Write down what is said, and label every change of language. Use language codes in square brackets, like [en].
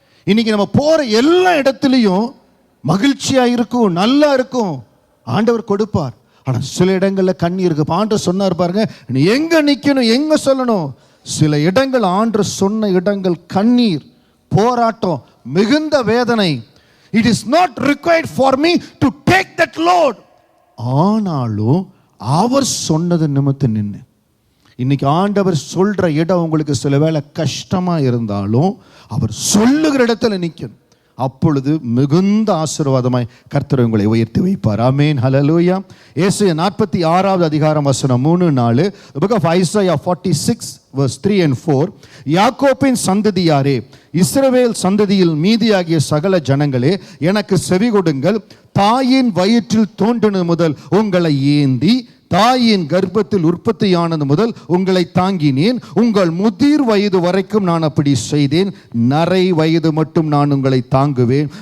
[ta] இன்னைக்கு நம்ம போற எல்லா இடத்துலையும் மகிழ்ச்சியா இருக்கும், நல்லா இருக்கும், ஆண்டவர் கொடுப்பார். ஆனா சில இடங்கள்ல கண்ணீர் இருக்கு. ஆண்டவர் சொன்னார் பாருங்க, நீ எங்க நிக்கணும், எங்க சொல்லணும். சில இடங்கள் ஆண்டவர் சொன்ன இடங்கள் கண்ணீர், போராட்டம், மிகுந்த வேதனை. [en] It is not required for me to take that load. [ta] ஆனாலும் அவர் சொன்னது நிமித்தம் நின்று. இன்னைக்கு ஆண்டவர் சொல்ற இடம் உங்களுக்கு சில வேளை கஷ்டமா இருந்தாலும் அவர் சொல்லுகிற இடத்துல நிக்கணும். அப்பொழுது மிகுந்த ஆசீர்வாதமாய் கர்த்தர் உங்களை உயர்த்தி வைப்பார். ஆமென், ஹல்லேலூயா. ஏசாயா 46வது அதிகாரம் வசனம் 3-4. [en] The book of Isaiah 46 verse 3 and 4. [ta] யாக்கோபின் சந்ததியாரே, இஸ்ரவேல் சந்ததியில் மீதியாகிய சகல ஜனங்களே, எனக்கு செவி கொடுங்கள். தாயின் வயிற்றில் தோன்றினது முதல் உங்களை ஏந்தி, தாயின் கர்ப்பத்தில் உற்பத்தியானது முதல் உங்களை தாங்கினேன். உங்கள் முதிர் வயது வரைக்கும் நான் அப்படி செய்தேன். நரை வயது மட்டும் நான் உங்களை தாங்குவேன்.